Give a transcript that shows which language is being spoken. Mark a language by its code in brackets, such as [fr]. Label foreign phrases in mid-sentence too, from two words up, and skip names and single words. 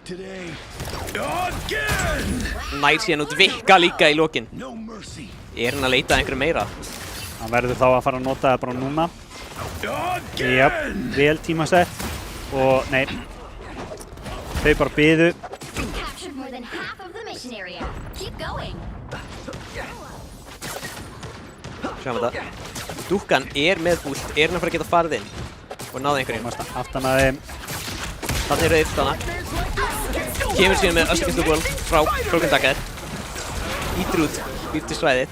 [is] Nær síðan út Vikka líka í lokin. Er hann að leita að einhverju meira? Hann verður þá að fara að nota það bara núna. Jáp, vel tímasett og nei, þau bara biðu. [en] Captured more than half of the mission area. Keep going. [is] Sjáum þetta. Dúkkan er með ult, er hann að fara að geta farið inn og náði einhverjum. Komast aftan að þeim. Þannig eru þeir þarna. Kemur síðan með Östurkistu World frá Broken Dagger. Ítir út, býr til svæðið.